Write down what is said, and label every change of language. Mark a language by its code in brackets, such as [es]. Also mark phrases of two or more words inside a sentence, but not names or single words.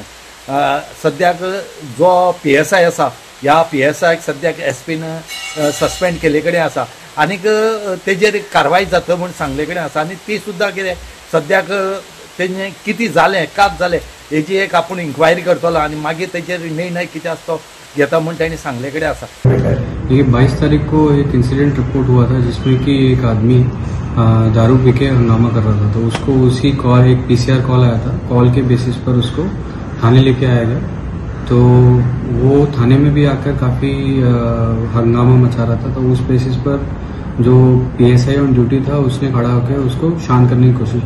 [kok] सद्याक जो PSI आसा ह्या PSIक सद्याक एसपीन सस्पेंड केले कडेन आसा आनीक तेजेर कारवाय जाता म्हूण सांगले कडेन आसा आनी ती सुद्दां कितें सद्याक तेजें कितें जालें कात जालें हेजी एक आपूण इन्क्वायरी करतलो आनी मागीर तेजेर निर्णय कितें आसा तो घेता म्हूण तांणी सांगले कडेन आसा. [hi] ये 22 तारीख को एक [en] incident report [hi] हुआ था जिसमें कि एक आदमी दारू पी के हंगामा कर रहा था, तो उसको उसी कॉल एक PCR कॉल आया था, कॉल के बेसिस पर उसको थाने लेके आया गया. तो वो थाने में भी आकर काफ़ी हंगामा मचा रहा था, तो उस बेसिस पर जो PSI [en] on duty [hi] था उसने खड़ा होकर उसको शांत करने की कोशिश की.